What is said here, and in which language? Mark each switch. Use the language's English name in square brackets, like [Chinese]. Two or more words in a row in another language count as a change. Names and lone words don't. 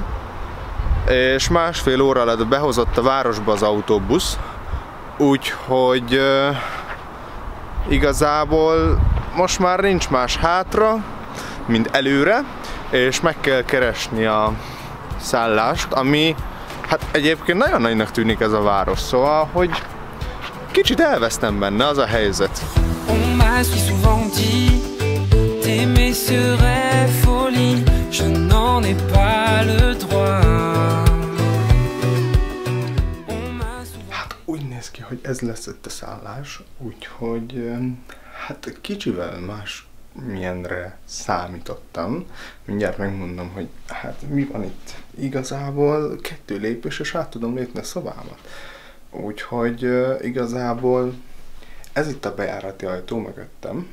[Hungarian] És másfél óra alatt behozott a városba az autóbusz, úgyhogy igazából most már nincs más hátra, mint előre, és meg kell keresni a szállást, ami hát egyébként nagyon nagynak tűnik ez a város, szóval, hogy kicsit elvesztem benne, az a helyzet. [French] On m'a si souvent dit, t'aimer serait folie, je n'en ai pas le droit. [Hungarian] néz ki, hogy ez lesz itt a szállás, úgyhogy hát kicsivel más milyenre számítottam. Mindjárt megmondom, hogy hát mi van itt. Igazából 2 lépés, és át tudom lépni a szobámat. Úgyhogy igazából ez itt a bejárati ajtó mögöttem.